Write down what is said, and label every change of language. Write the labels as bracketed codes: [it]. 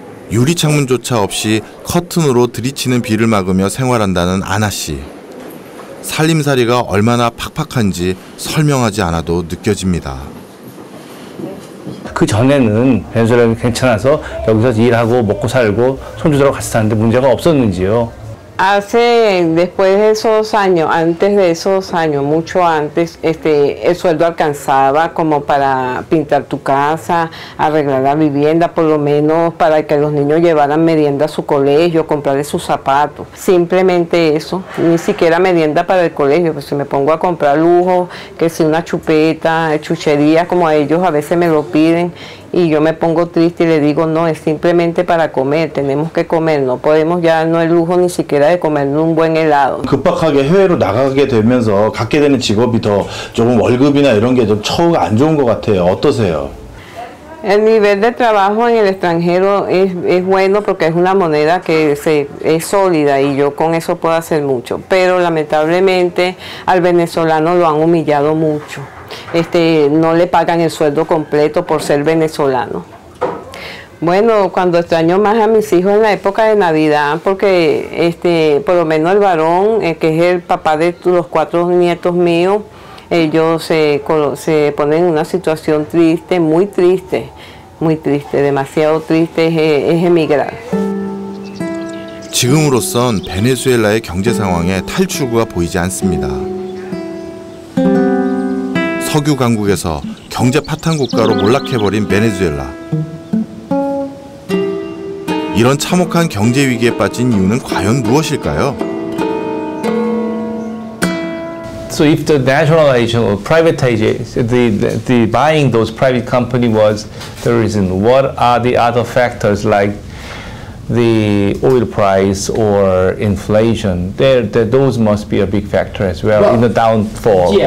[ko] 유리창문조차 없이 커튼으로 들이치는 비를 막으며 생활한다는 아나 씨. 살림살이가 얼마나 팍팍한지 설명하지 않아도 느껴집니다. 그 전에는 베네수엘라는 괜찮아서 여기서 일하고 먹고 살고 손주들하고 같이 사는데 문제가 없었는지요? [es] Después de esos años, antes de esos años, mucho antes, el sueldo alcanzaba como para pintar tu casa, arreglar la vivienda, por lo menos para que los niños llevaran merienda a su colegio, comprarles sus zapatos. Simplemente eso, ni siquiera merienda para el colegio, pues si me pongo a comprar lujo, que si una chupeta, chucherías, como a ellos a veces me lo piden, y yo me pongo triste y le digo, no, es simplemente para comer, tenemos que comer, no podemos ya no el lujo ni siquiera de comer un buen helado. [ko] 급박하게 해외로 나가게 되면서 갖게 되는 직업이 더 조금 월급이나 이런 게 좀 처우가 안 좋은 것 같아요. 어떠세요? [es] El nivel de trabajo en el extranjero es bueno porque es una moneda que es sólida y yo con eso puedo hacer mucho, pero lamentablemente al venezolano lo han humillado mucho. No le pagan el sueldo completo por ser venezolano. Bueno, cuando extraño más a mis hijos en la época de Navidad, porque por lo menos el varón, que es el papá de los 4 nietos míos, ellos se ponen en una situación triste, muy triste, demasiado triste, es emigrar. [ko] 지금으로선 베네수엘라의 경제 상황에 탈출구가 보이지 않습니다. 석유 강국에서 경제 파탄 국가로 몰락해버린 베네수엘라. 이런 참혹한 경제 위기에 빠진 이유는 과연 무엇일까요? [en] So if the nationalization or privatization, the buying those private company was the reason, what are the other factors like the oil price or inflation? Those must be a big factor as well in the downfall.